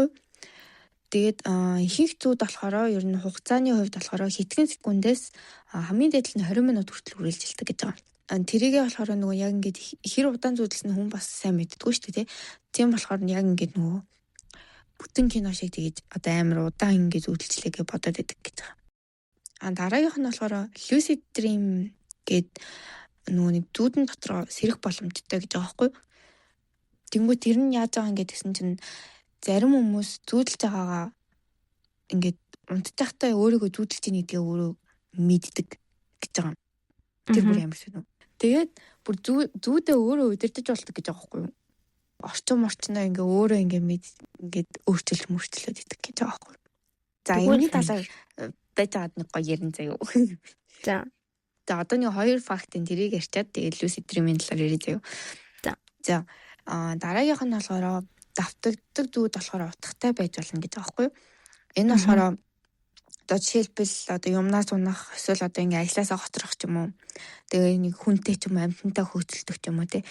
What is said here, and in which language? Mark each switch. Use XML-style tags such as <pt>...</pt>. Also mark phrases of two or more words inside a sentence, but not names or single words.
<mn>Тэгээд ихэнх зүүд болохоор ер нь хугацааны хувьд болохоор хэдхэн секундээс хамгийн дээд нь 20 минут хүртэл үргэлжилдэг гэж байгаа. Тэрийгээ болохоор нөгөө яг ингээд хэр удаан зүүдэлсэн хүн бас сайн мэддэггүй шүү дээ. Тийм болохоор яг ингээд нөгөө бүтэн кино шиг тэгэж одоо амар удаан ингээд зүүдэлчлээ гэж бодоод байдаг гэж байгаа. Дараагийнх нь болохоор</mn> <en>lucid dream</en> <mn>гэд нөгөө нэг зүүдэн дотроо сэрэх боломжтой гэж байгаа байхгүй. Тэнгүү тэр нь яаж байгаа ингээд гэсэн чинь зарим хүмүүс зүүдэлж байгаагаа ингээд унтчихтай өөрийгөө зүүдэлж ийн гэдгээ өөрөө мэддэг гэж байгаа. Тэр бүр ямар сонио. Тэгээд бүр зүүдээ өөрөө удирдах болдог гэж байгаа байхгүй юу? Орчноо ингээ өөрөө ингээд өөрчлөлт идэг гэж байгаа байхгүй юу? За энэ талаар байж байгаад нэг гоё ярин заяа. За одоо нэг хоёр фактын тэрийг ярьчаад тэгээд</mn> <en>lucid dream-</en> <mn>ийн талаар ярих заяа. За дараагийнх нь болохоор давтагддаг зүүд болохоор утгатай байж болно гэж байгаа байхгүй юу? Энэ болохоор одоо жишээлбэл одоо юмнаас унах эсвэл одоо ингээ ажлаасаа хоцрох ч юм уу. Тэгээ нэг хүнтэй ч юм амьтантай хөөцөлдөх ч юм уу те.</mn>